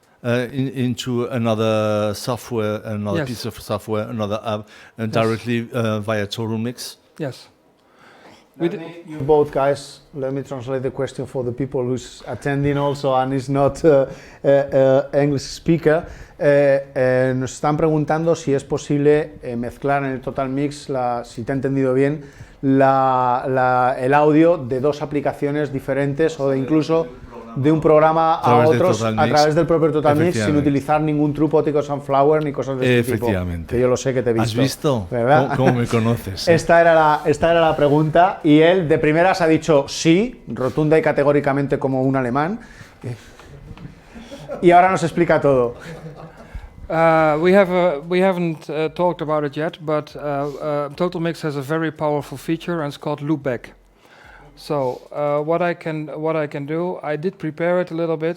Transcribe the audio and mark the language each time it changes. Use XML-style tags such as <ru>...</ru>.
<en>into another software, another Yes. piece of software, another app, and directly via TotalMix? Yes. You both guys, let me translate the question for the people who's attending also and is not English speaker.</en> <es>Nos están preguntando si es posible mezclar en el TotalMix, si te he entendido bien, el audio de dos aplicaciones diferentes o de incluso de un programa a otros a través del propio TotalMix sin utilizar ningún truco óptico Sunflower ni cosas de este tipo. Efectivamente. Que yo lo sé que te he visto. ¿Has visto? ¿Verdad? ¿Cómo me conoces? Esta era la pregunta y él de primeras ha dicho sí, rotunda y categóricamente como un alemán. Y ahora nos explica todo.</es> <en>We haven't talked about it yet, but TotalMix has a very powerful feature, and it's called loopback. So what I can do, I did prepare it a little bit.</en>